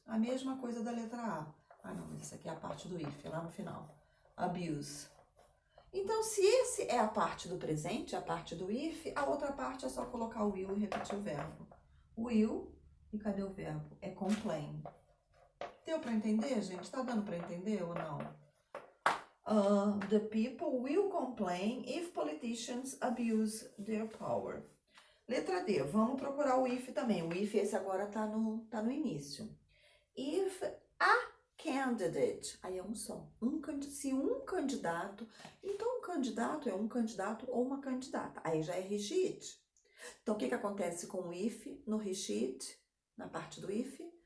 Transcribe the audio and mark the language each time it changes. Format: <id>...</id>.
<pt>A mesma coisa da letra A. Ah, não, mas essa aqui é a parte do if, é lá no final. Abuse. Então, se esse é a parte do presente, a parte do if, a outra parte é só colocar o will e repetir o verbo. Will, e cadê o verbo? É complain. Deu pra entender, gente? Tá dando pra entender ou não?</pt> <en>The people will complain if politicians abuse their power.</en> <pt>Letra D, vamos procurar o if também. O if esse agora tá no início.</pt> <en>If a candidate,</en> <pt>aí é um só. Se um candidato, então um candidato é um candidato ou uma candidata. Aí já é recheat. Então o que acontece com o if no recheat, na parte do if?</pt>